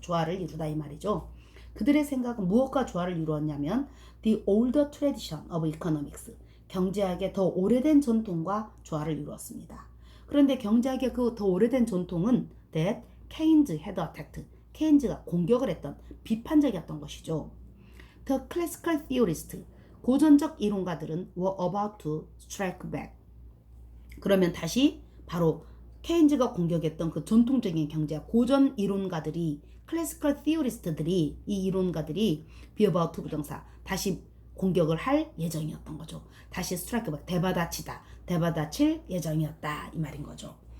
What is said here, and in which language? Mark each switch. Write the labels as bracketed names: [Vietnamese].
[Korean] 조화를 이루다 이 말이죠. 그들의 생각은 무엇과 조화를 이루었냐면 the older tradition of economics, 경제학의 더 오래된 전통과 조화를 이루었습니다. 그런데 경제학의 그 더 오래된 전통은 that Keynes had attacked, 케인즈가 공격을 했던, 비판적이었던 것이죠. [English] The classical theorists, 고전적 이론가들은 were about to strike back. [Korean] 그러면 다시 바로 케인즈가 공격했던 그 전통적인 경제학 고전 이론가들이, 클래시컬 티오리스트들이, 이 이론가들이 be about to 부정사 다시 공격을 할 예정이었던 거죠. 다시 스트라이크 백, 대받아치다, 대받아칠 예정이었다 이 말인 거죠.